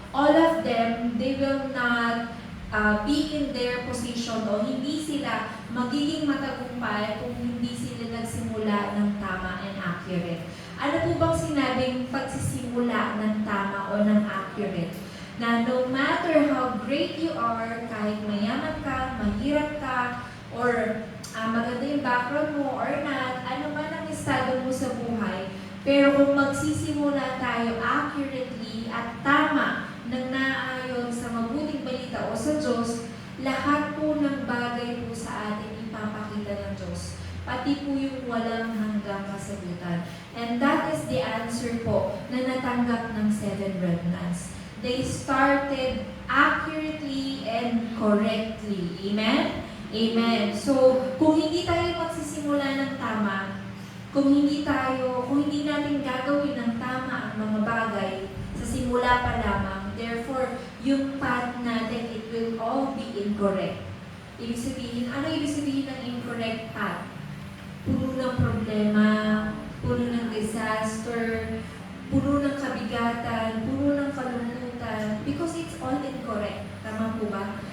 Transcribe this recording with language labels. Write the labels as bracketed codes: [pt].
[en] All of them, they will not be in their position [tl] o hindi sila magiging matagumpay kung hindi sila nagsimula ng tama and accurate. Ano po bang sinabing pagsisimula ng tama o ng accurate? Na [en] no matter how great you are, [tl] kahit mayaman ka, mahirap ka, or maganda yung background mo or not, ano man ang estado mo sa buhay, pero kung magsisimula tayo accurately at tama nang naayon sa mabuting balita o sa Diyos, lahat po ng bagay po sa atin ipapakita ng Diyos. Pati po yung walang hanggang kasagutan. [en] And that is the answer [tl] po na natanggap ng 7 remnants. [en] They started accurately and correctly. Amen? Amen. [tl] So, kung hindi tayo magsisimula ng tama, kung hindi natin gagawin ng tama ang mga bagay sa simula pa lamang, therefore, yung path natin, [en] it will all be incorrect. [tl] Ibig sabihin, ano ibig sabihin ng incorrect path? Puno ng problema, puno ng disaster, puno ng kabigatan, puno ng kalungkutan, [en] because it's all incorrect. [tl] Tama po ba?